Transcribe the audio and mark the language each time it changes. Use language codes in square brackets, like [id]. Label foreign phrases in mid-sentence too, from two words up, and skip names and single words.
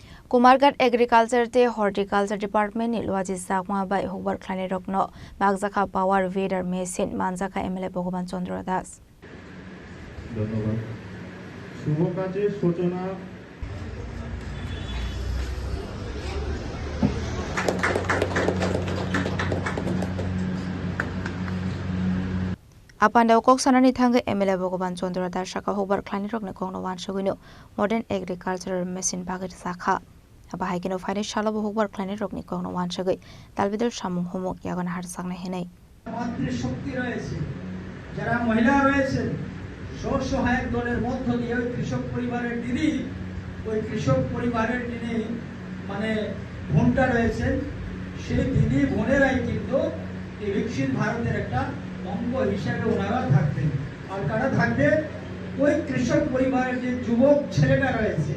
[trp] Kumarghat Agriculture te Horticulture Department ni Luaji Sakma bai Hubbar Klani Rokno Bagzakha [en] Power Vader Machine [trp] Manjaka MLA Bhagavan Chandra Das [bn] ধন্যবাদ শুভ কাজের সূচনা [trp] Apanda Kok Sanani Thanga MLA Bhagavan Chandra Das Shaka Hubbar Klani Rokno Kongno Wan Shogino [en] Modern Agricultural Machine [trp] Bagat Sakha Abahikino Financial Hubbar Klani Rokni Kongno Wan Shogi Talbidul Shamu Humuk Yagan Har Sangna Hinai [bn] মাতৃশক্তি রয়েছে যারা মহিলা রয়েছে স্ব-সহায়ক দলের মধ্য দিয়ে ওই কৃষক পরিবারের দিদি ওই কৃষক পরিবারের যিনি মানে বোনটা রয়েছেন সেই দিদি বোনেরাই কিন্তু এই বিকশিত ভারতের একটা অঙ্গ হিসেবে ওনারা থাকবেন আর কারা থাকবে ওই কৃষক পরিবারের যে যুবক ছেলেটা রয়েছে